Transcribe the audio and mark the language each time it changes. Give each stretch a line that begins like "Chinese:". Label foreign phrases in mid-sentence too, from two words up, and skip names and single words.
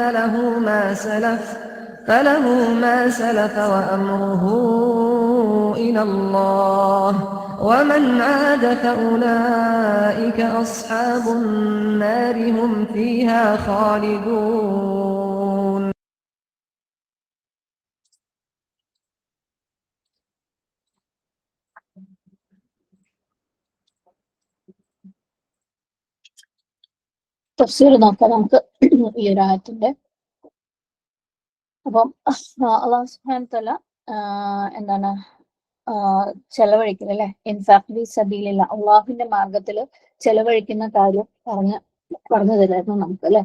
Arabic: فله ما سلف وأمره إلى الله ومن عاد فأولئك أصحاب النار هم فيها خالدون.
Malayalam: തഫ്സീർ നോക്കാം നമുക്ക് ഈ ഒരു ആയത്തിന്റെ. അപ്പം അല്ലാഹു
Arabic: سبحانه وتعالى
Malayalam: എന്താണ് ചെലവഴിക്കൽ അല്ലെ,
Arabic: إنفاق سبيل الله,
Malayalam: അള്ളാഹുവിന്റെ മാർഗത്തിൽ ചെലവഴിക്കുന്ന കാര്യം പറഞ്ഞു തരായിരുന്നു നമുക്ക് അല്ലെ.